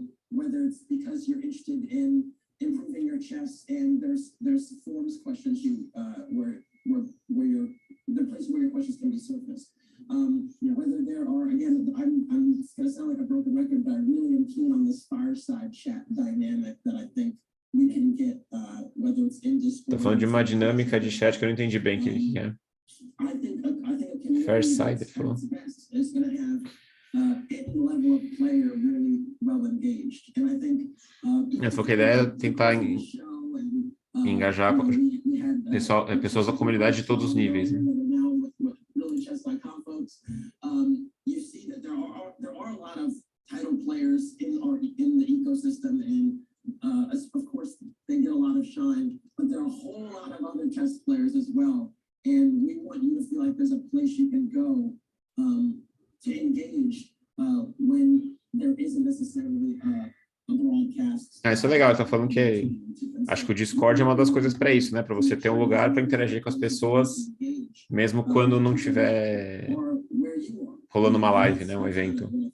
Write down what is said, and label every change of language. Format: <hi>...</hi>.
<en>whether it's because you're interested in improving your chess, and there's forms questions where there are places where your questions can be surfaced. Whether there are, again, I'm going to sound like a broken record, but I really am keen on this fireside chat dynamic that I think we can get, whether it's in Discord.</en> <pt>Tô falando de uma dinâmica de chat que eu não entendi bem o que é.</pt> <en>I think a community Fireside, that's at its best is going to have any level of player really well engaged, and I think.</en> <pt>Eu falei que a ideia é tentar engajar pessoas da comunidade de todos os níveis. Né?</pt> <en>Chess.com folks, you see that there are a lot of title players in the ecosystem, and of course they get a lot of shine, but there are a whole lot of other chess players as well, and we want you to feel like there's a place you can go to engage when there isn't necessarily a broadcast.</en> <pt>Isso é legal, tá falando que acho que o Discord é uma das coisas para isso, né? Para você ter um lugar para interagir com as pessoas, mesmo quando não tiver rolando uma live, né? Um evento.</pt>